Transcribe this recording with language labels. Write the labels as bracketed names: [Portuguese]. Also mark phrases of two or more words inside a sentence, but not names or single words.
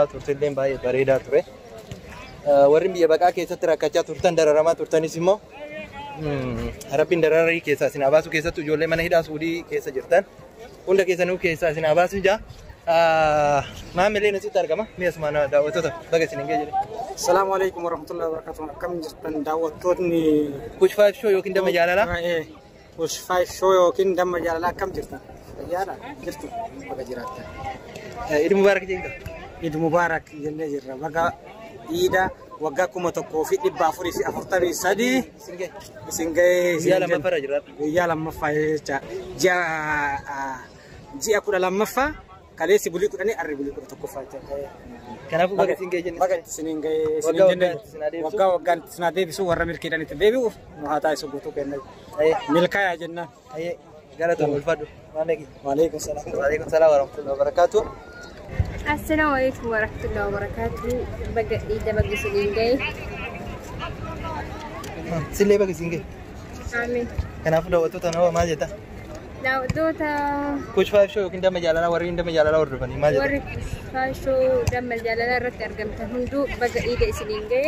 [Oromo] Turtiillee baay'ee bareedaa ture. Warri biyya baqaa keessatti rakkachaa turtan dararamaa turtanis immoo rabbiin dararii keessaa isin abaasu keessattuu ijoollee mana hidhaa Suudii keessa jirtan hunda keessanuu keessaa isin abaasu jaa. Maamillee nasitti argama. Mi'asuma daawwattoota baga isin hin geejjire. [Arabic] السلام عليكم ورحمة الله وبركاته. [Oromo] Akkam jirtan daawwattoonni Push 5 show yookiin damma jaalalaa. Push 5 show yookiin damma jaalalaa akkam jirtan? Fayyaadha jirtu baga jiraattan. [Arabic] عيد مبارك [Oromo] jenga. [Arabic] عيد مبارك [Oromo] jennee jirra. Baga Iida waggaa 1443 isin gahee guyyaa lammaffaa jira. Guyyaa lammaffaa jecha ji'a 12 kaleessi bulii 10 arri bulii 11 Kanaafuu baga isin gahee jenne. Baga isin gahee isin jenne waggaan isin adeebisu warra milkiidhaan itti deebi'uuf nu haa taasisu guutuu kenna. Milkaayaa jennaan. Galatoon ulfaadhu. [Arabic] وعليكم السلام. وعليكم السلام ورحمة الله وبركاته. السلام عليكم ورحمة الله وبركاته. [Oromo] Baga Iida baga isin gahee. Sillee baga isin gahee. Amiin. Kanaafuu daawwattoota nama maal jetta? Daawwattoota Push 5 show yookiin damma jaalalaa warri damma jaalalaa hordofanii maal jetta? warri faashoo damma jaalalaa irratti argamtan hunduu baga Iida isin gahee.